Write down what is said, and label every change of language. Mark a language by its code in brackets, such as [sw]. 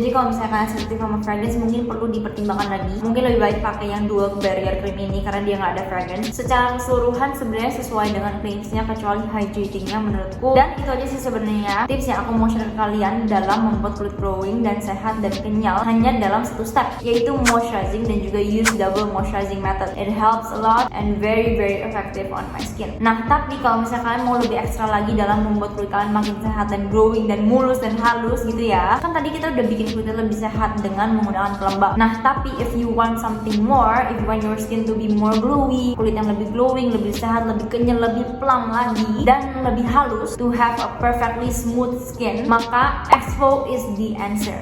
[id] Jadi kalau misalnya kalian sensitif sama fragrance mungkin perlu dipertimbangkan lagi. Mungkin lebih baik pakai yang dual barrier cream ini karena dia nggak ada fragrance. Secara keseluruhan sebenarnya sesuai dengan claimsnya kecuali hydratingnya menurutku. Dan itu aja sih sebenarnya tips yang aku mau share ke kalian dalam membuat kulit glowing dan sehat dan kenyal hanya dalam satu step, yaitu moisturizing dan juga [en] use double moisturizing method. It helps a lot and very effective on my skin. [id] Nah, tapi kalau misalnya kalian mau lebih ekstra lagi dalam membuat kulit kalian makin sehat dan glowing dan mulus dan halus gitu ya, kan tadi kita udah bikin kulitnya lebih sehat dengan menggunakan pelembab. Nah, tapi [en] if you want something more, if you want your skin to be more glowy, [id] kulit yang lebih glowing, lebih sehat, lebih kenyal, lebih plump lagi, dan lebih halus, [en] to have a perfectly smooth skin, [id] maka [en] Exfo is the answer.